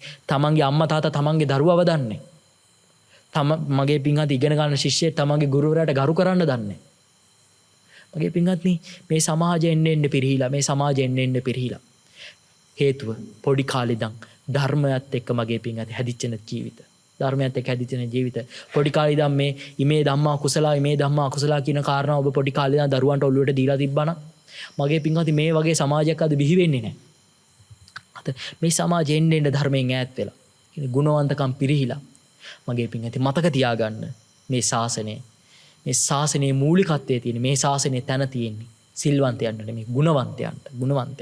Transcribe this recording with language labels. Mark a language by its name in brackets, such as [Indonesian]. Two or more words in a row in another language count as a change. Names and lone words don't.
[Sinhala] තමන්ගේ අම්මා තාත්තා තමන්ගේ දරුවව දන්නේ. මගේ පින්වත්නි ඉගෙන ගන්න ශිෂ්‍යයෙක් තමන්ගේ ගුරුවරයාට ගරු කරන්න දන්නේ. මගේ පින්වත්නි මේ සමාජය එන්න පිරිහිලා මේ සමාජය එන්න පිරිහිලා. හේතුව පොඩි කාලේ ඉඳන් ධර්මයත් එක්ක මගේ පින්වත්නි හැදිච්ච ජීවිත. ධර්මයත් එක්ක හැදිච්ච ජීවිත. පොඩි කාලේ ඉඳන් මේ [Pali] ඉමේ ධම්මා කුසලා ඉමේ ධම්මා අකුසලා [Sinhala] කියන කාරණා ඔබ පොඩි කාලේ ඉඳන් දරුවන්ට ඔළුවට දීලා තිබ්බනම් මගේ පින්වත්නි මේ වගේ සමාජයක් අද බිහි වෙන්නේ නැහැ. අද මේ සමාජය එන්න ධර්මයෙන් ඈත් වෙලා. ගුණවන්තකම් පිරිහිලා. මගේ පින්වත්නි මතක තියාගන්න මේ ශාසනයේ මූලිකත්වයේ තියෙන මේ ශාසනයේ තැන තියෙන්නේ සිල්වන්තයන්ට නෙමෙයි ගුණවන්තයන්ට.